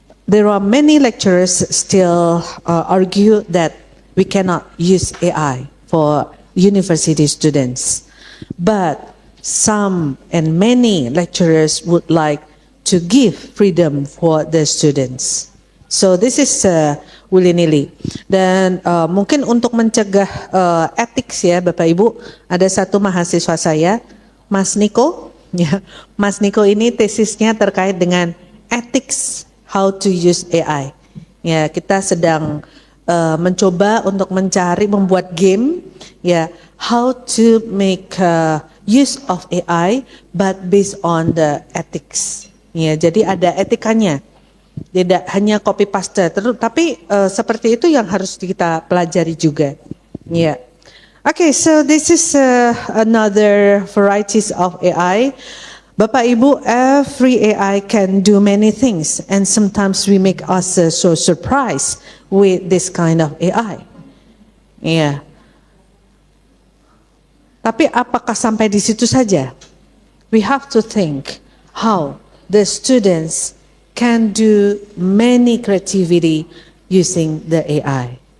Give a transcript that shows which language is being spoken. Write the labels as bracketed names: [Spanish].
[English] There are many lecturers still argue that we cannot use AI for university students. But some and many lecturers would like to give freedom for the students. So this is willy-nilly. [Indonesian] Dan mungkin untuk mencegah ethics ya Bapak Ibu, ada satu mahasiswa saya, Mas Niko. Ya, Mas Niko ini tesisnya terkait dengan ethics [English] how to use AI. [Indonesian] Ya, kita sedang mencoba untuk membuat game, ya, [English] how to make use of AI, but based on the ethics. [Indonesian] Ya, jadi ada etikanya. Tidak hanya copy paste, tapi seperti itu yang harus kita pelajari juga. [English] Yeah. Okay, so this is another varieties of AI. Bapak Ibu, every AI can do many things, and sometimes we make us so surprised with this kind of AI. Yeah. [Indonesian] Tapi apakah sampai di situ saja? [English] We have to think how the students can do many creativity using the AI.